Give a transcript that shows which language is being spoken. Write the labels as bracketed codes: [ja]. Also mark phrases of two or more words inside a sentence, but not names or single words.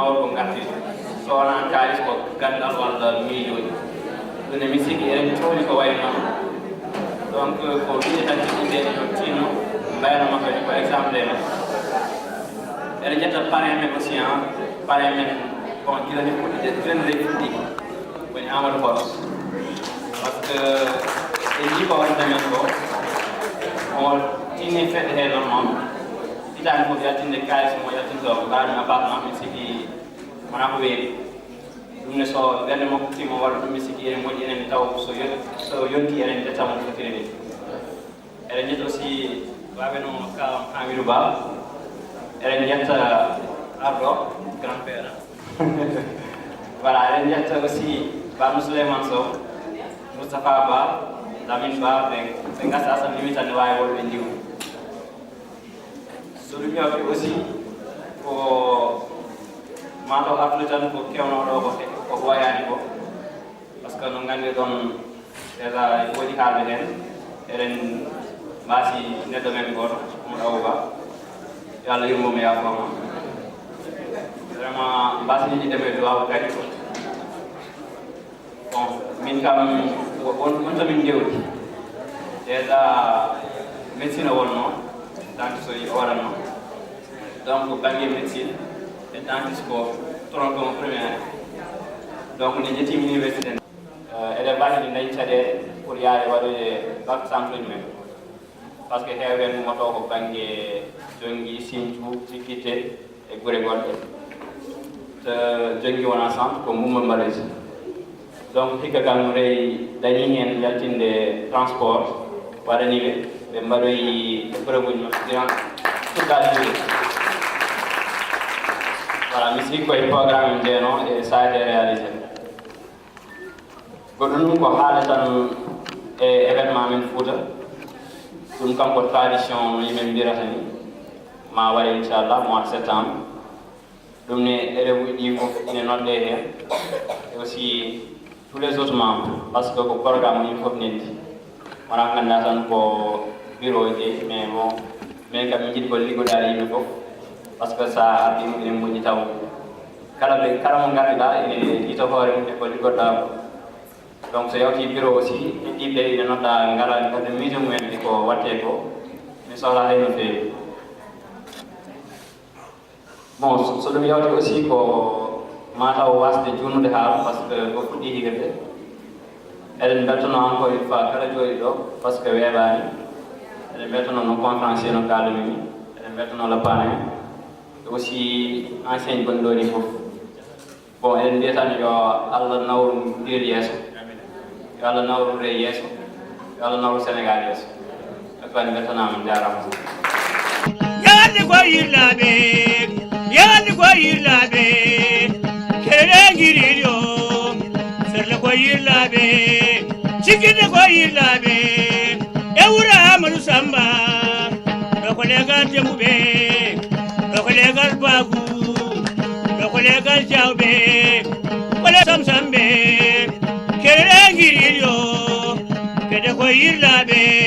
[ff] won ko garti so wona kalis ko gandal walla miijoji ɗum mi sigi eɗen towni ko way noon donc ko wiide tan jiɗiɗe ɗo tinno mbayno makko ni ko exemple men eɗen jetta parrain men aussi parrain men bon gilani fuɗɗide trenre fuɗɗi woni Amadou Horos [fr] par ce que [ff] e ji ko wonta men ko o tinni fedde he noon moom itani fof yaltinde kalis mo yaltinto mbaɗum appartement mi sigi wona ko weeɓi ɗum ne so ɓerde makko timo waɗa ɗum mi sigi enen moƴƴi enen taw so yonti enen jettamo no fotiri ni eɗen jetta aussi waɓe no kawam Hamidou Ba eɗen jetta arɗo [fr] grand père voilà [ff] eɗen jetta aussi bamno Souleymane Sow Moustapha Ba Lamine Ba ɓe gasa asam limitande wawi wolɓe ndiw so ɗum yawti aussi ko mataw artude tan ko kewnoɗo ko ɓoyani ko [fr] par ce que [ff] no gandi ɗon déjà woodi haalde hen eɗen mbasi neɗɗo men goto Oumar Awouba yo Allah yurmomo yafoma vraiment mbasini ɗiɗeme duwaw kadi bon min kam on tomin jewti [fr] déjà médecine [ff] o wonno dentiste o yi oranno donc banggue [fr] médecine et [ff] dentiste ko [fr] tronc première donc [ff] ni jettimi université eɗen mbawi ɗi dañi caɗele pour yaade waɗoye bac centre men [fr] par ce que [ff] heewen moto ko banggue jongui Sinthiou Cikite e guure goɗɗe to jongui wona centre ko Mouma Malaysi donc hikka kam reyi dañi hen yaltinde transport waɗaniɓe ɓe mbaɗoyi épreuve uji maɓɓe [fr] durant toute la journée [ff] voilà mi sigi koye programme ndeno e [fr] ça a été réalisé [ff] goɗɗum ɗum ko haala tan e événement men Fouta ɗum kam ko tradition no yimɓe mbirata ni ma wari inchallah [fr] mois de septembre [ff] ɗum ne élève ɗi fof ine nodde hen [fr] et aussi tous les autres membres parce que [ff] ko programme yimɓe fof nendi wona ganda tan ko bureau ji [fr] mais bon [ff] min kam min jiiɗi ko liggoɗade yimɓe fof [fr] parce que [ff] sa ardima enen moƴƴi taw kala mo ganduɗa ene yiita hoore mum e ko liggoɗɗa ko donc so yawti [fr] bureau aussi [ff] ɗiɗɗiɓe ine nodda ngala kadi mise mumen ɗi ko watte ko mi sohla hay no feewi bon so ɗum yawti aussi ko mataw wasde junnude haala [fr] par ce que [ff] ko fuɗɗi higirde eɗen beltono [fr] encore une fois [ff] kala jooɗi ɗo [fr] par ce que [ff] weeɓani eɗen beltono no conférencier no kalumimi eɗen beltono [fr] le parrain et aussi enseigne [ff] gonɗi ɗo ɗi fof bon eɗen mbiyatan yo allah nawru ndir yeeso yo allah nawru re yeeso yo allah nawru sénégal yeeso e fani beltanama jarama yandi ko yirlaɓe yandi ko yirlaɓe kerere guiriɗo serle ko yirlaɓe cikkinde ko yirlaɓe e wura amadou samba ɗo ko legal tembuɓe ɗo ko legal bagu ɗo ko legal jawɓe kole samsamɓe kerere guiriɗo kede ko yirlaɓe